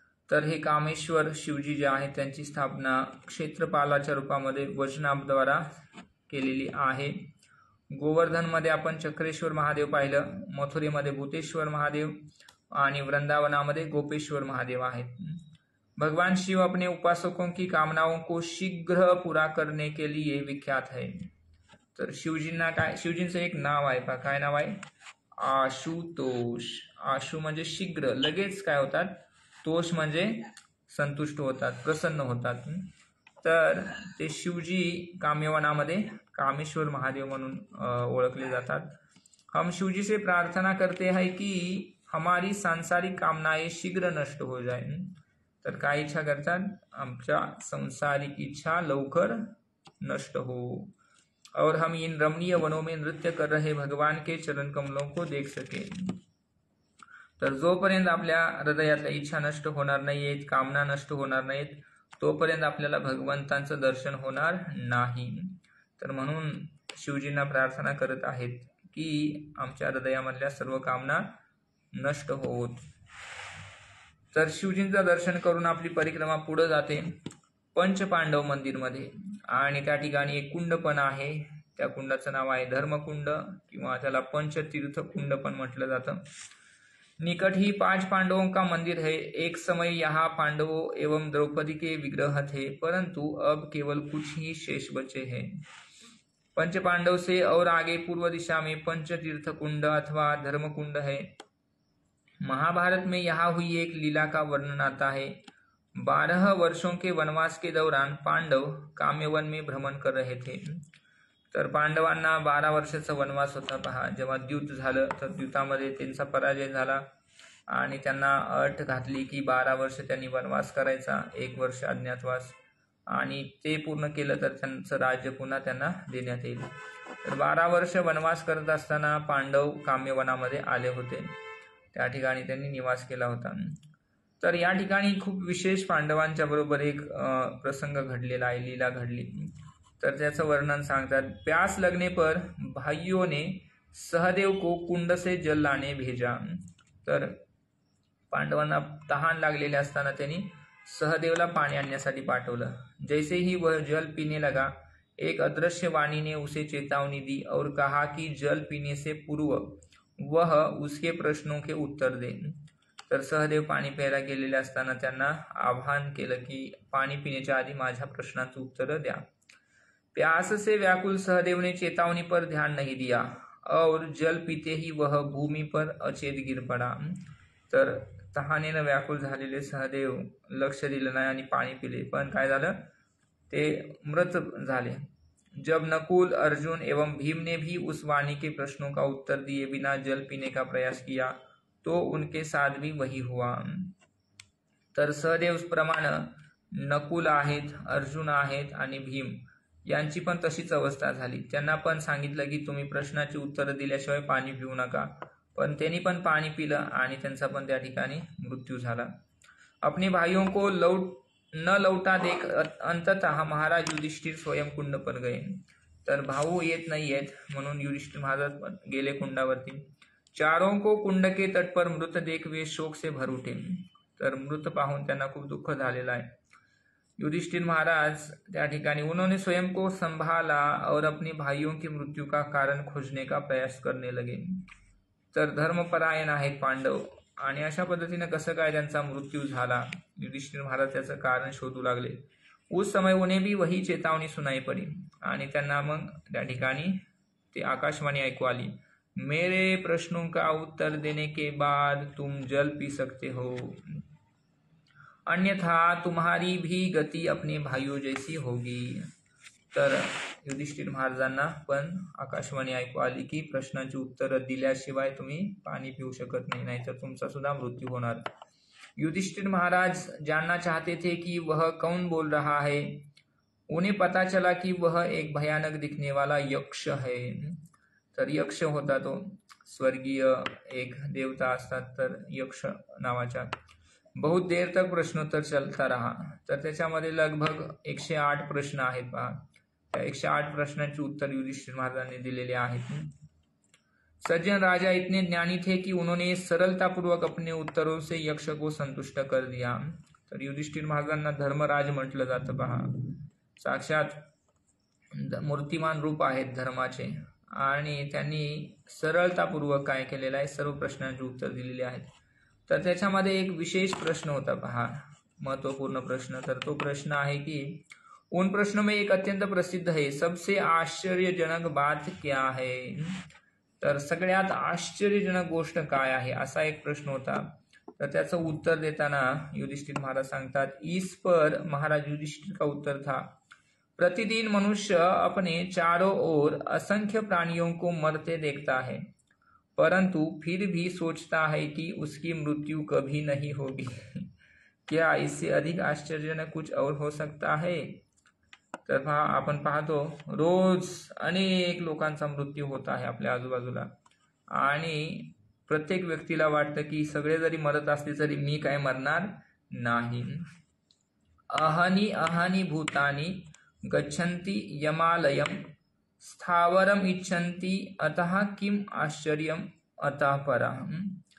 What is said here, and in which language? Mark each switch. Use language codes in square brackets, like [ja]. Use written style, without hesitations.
[mr] तर हे कामेश्वर शिवजी जे आहेत त्यांची स्थापना क्षेत्रपालाच्या रूपामध्ये वज्रनाभद्वारा केलेली आहे। गोवर्धन मध्ये आपण चक्रेश्वर महादेव पाहिलं, मथुरेमध्ये भूतेश्वर महादेव आणि वृंदावनामध्ये गोपेश्वर महादेव आहेत। [hi] भगवान शिव अपने उपासकों की कामनाओं को शीघ्र पूरा करने के लिए विख्यात है। [mr] तर शिवजींचं एक नाव आहे पहा, काय नाव आहे, आशुतोष। आशु म्हणजे शीघ्र, लगेच काय होतात, तोष म्हणजे संतुष्ट होतात, प्रसन्न होतात। तर ते शिवजी काम्यवनामध्ये कामेश्वर महादेव म्हणून ओळखले जातात। [hi] हम शिवजी से प्रार्थना करते हैं कि हमारी सांसारिक कामनाएं शीघ्र नष्ट हो जाए। [mr] तर काय इच्छा करतात, आमच्या संसारिक इच्छा लवकर नष्ट [hi] हो और हम इन रमणीय वनों में नृत्य कर रहे भगवान के चरण कमलों को देख सके। [mr] तर जोपर्यंत आपल्या हृदयातल्या इच्छा नष्ट होणार नाहीत, कामना नष्ट होणार नाहीत, तोपर्यंत आपल्याला भगवंतांचं दर्शन होणार नाही। तर म्हणून शिवजींना प्रार्थना करत आहेत की आमच्या हृदयामधल्या सर्व कामना नष्ट होत। तर शिवजींचं दर्शन करून आपली परिक्रमा पुढे जाते पंचपांडव मंदिरमध्ये आणि त्या ठिकाणी एक कुंड पण आहे। त्या कुंडाचं नाव आहे धर्मकुंड किंवा त्याला पंचतीर्थ कुंड पण म्हटलं जातं। [hi] निकट ही 5 पांडवों का मंदिर है। एक समय यहाँ पांडवों एवं द्रौपदी के विग्रह थे, परंतु अब केवल कुछ ही शेष बचे हैं। पंच पांडव से और आगे पूर्व दिशा में पंचतीर्थ कुंड अथवा धर्मकुंड है। महाभारत में यहाँ हुई एक लीला का वर्णन आता है। 12 वर्षों के वनवास के दौरान पांडव काम्यवन में भ्रमण कर रहे थे। [mr] तर पांडवांना 12 वर्षाचा वनवास होता पहा। जेव्हा द्यूत झालं तर द्यूतामध्ये त्यांचा पराजय झाला आणि त्यांना अट घातली की 12 वर्ष त्यांनी वनवास करायचा, 1 वर्ष अज्ञातवास। आणि ते पूर्ण केलं तर त्यांचं राज्य पुन्हा त्यांना देण्यात येईल. तर 12 वर्ष वनवास करत असताना पांडव काम्यवनामध्ये आले होते. त्या ठिकाणी त्यांनी निवास केला होता. तर या ठिकाणी खूप विशेष पांडवांच्या बरोबर एक प्रसंग घडलेला आहे, लीला घडली. तर त्याचं वर्णन सांगतात. [hi] प्यास लगने पर भाइयों ने सहदेव को कुंड से जल लाने भेजा. [mr] तर पांडवांना तहान लागलेले असताना त्यांनी सहदेवला पाणी आणण्यासाठी पाठवलं. [hi] जैसे ही वह जल पीने लगा, एक अदृश्य वाणी ने उसे चेतावनी दी और कहा कि जल पीने से पूर्व वह उसके प्रश्नों के उत्तर दे. [mr] तर सहदेव पाणी प्यायला गेलेले असताना त्यांना आवाहन केलं की पाणी पिण्याच्या आधी माझ्या प्रश्नाचं उत्तर द्या. [hi] प्यास से व्याकुल सहदेव ने चेतावनी पर ध्यान नहीं दिया और जल पीते ही वह भूमि पर अचेत गिर पड़ा. [mr] तर तहानेनं व्याकुल झालेले सहदेव लक्ष दिलं नाही आणि पाणी पिले, पण काय झालं, ते मृत झाले. [hi] जब नकुल, अर्जुन एवं भीम ने भी उस वाणी के प्रश्नों का उत्तर दिए बिना जल पीने का प्रयास किया तो उनके साथ भी वही हुआ. [mr] तर सहदेव प्रमाणे नकुल आहेत, अर्जुन आहेत आणि भीम यांची पण तशीच अवस्था झाली. त्यांना पण सांगितलं की तुम्ही प्रश्नाची उत्तरं दिल्याशिवाय पाणी पिऊ नका, पण त्यांनी पण पाणी पिलं आणि त्यांचा पण त्या ठिकाणी मृत्यू झाला. [hi] अपने भाइयों को न लौटा देख अंततः महाराज युधिष्ठिर स्वयं कुंड पर गए. [mr] तर भाऊ येत नाही आहेत म्हणून युधिष्ठिर महाराज गेले कुंडावरती. [hi] चारों को कुंड के तट पर मृत देख वे शोक से भर उठे. [mr] तर मृत पाहून त्यांना खूप दुःख झालेलं आहे. [hi] युधिष्ठिर महाराज [mr] त्या ठिकाणी [hi] उन्होंने स्वयं को संभाला और अपने भाइयों की मृत्यू का कारण खोजने का प्रयास करने लगे. [mr] तर धर्मपरायण आहेत पांडव आणि अशा पद्धतीने कसं काय त्यांचा मृत्यू झाला, युधिष्ठिर महाराज त्याचं कारण शोधू लागले. [hi] उस समय उन्हें भी वही चेतावनी सुनाई पडी [mr] आणि त्यांना मग त्या ठिकाणी ते आकाशवाणी ऐकू आली. [hi] मेरे प्रश्नों का उत्तर देने के बाद तुम जल पी सकते हो, अन्यथा तुम्हारी भी गति अपने भाइयों जैसी होगी. [mr] तर युधिष्ठिर महाराजांना पण आकाशवाणी ऐकू आली की प्रश्नांची उत्तरं दिल्याशिवाय तुम्ही पाणी पिऊ शकत नाही, नाहीतर तुमचा सुद्धा मृत्यू होणार. [hi] युधिष्ठिर महाराज जानना चाहते थे कि वह कौन बोल रहा है. उन्हें पता चला कि वह एक भयानक दिखने वाला यक्ष है. [mr] तर यक्ष होता तो, स्वर्गीय एक देवता असतात, तर यक्ष नावाचा. [hi] बहुत देर तक प्रश्नोत्तर चलता रहा. [mr] तर त्याच्यामध्ये लगभग 108 प्रश्न आहेत पहा. त्या 108 प्रश्नांची उत्तर युधिष्ठिर महाराजांनी दिलेले आहेत. [hi] सज्जन राजा इतने ज्ञानी थे कि उन्होंने सरलतापूर्वक अपने उत्तरों से यक्ष को संतुष्ट कर दिया. [mr] तर युधिष्ठिर महाराजांना धर्मराज म्हटलं जातं पहा. साक्षात मूर्तिमान रूप आहेत धर्माचे आणि त्यांनी सरळतापूर्वक काय केलेलं आहे, सर्व प्रश्नांची उत्तर दिलेली आहेत. तर त्याच्यामध्ये एक विशेष प्रश्न होता पहा, महत्वपूर्ण प्रश्न. तर तो प्रश्न आहे की [hi] उन प्रश्नों में एक अत्यंत प्रसिद्ध है, सबसे आश्चर्यजनक बात क्या है. [mr] तर सगळ्यात आश्चर्यजनक गोष्ट काय आहे असा एक प्रश्न होता. तर त्याचं उत्तर देताना युधिष्ठिर महाराज सांगतात, [hi] इस पर महाराज युधिष्ठिर का उत्तर था, प्रतिदिन मनुष्य अपने चारों ओर असंख्य प्राणियों को मरते देखता है, परंतु फिर भी सोचता है कि उसकी मृत्यु कभी नहीं होगी. क्या इससे अधिक आश्चर्यजनक कुछ और हो सकता है. [mr] तर आपण पाहतो रोज अनेक लोकांचा मृत्यू होत आहे आपल्या आजूबाजूला आणि प्रत्येक व्यक्तीला वाटतं की सगळे जरी मरत असले तरी मी काय मरणार नाही. [sa] अहानी अहानी भूतानी गच्छन्ति यमालयम स्थावरम इच्छन्ति अतः किम आश्चर्यम अतः परम.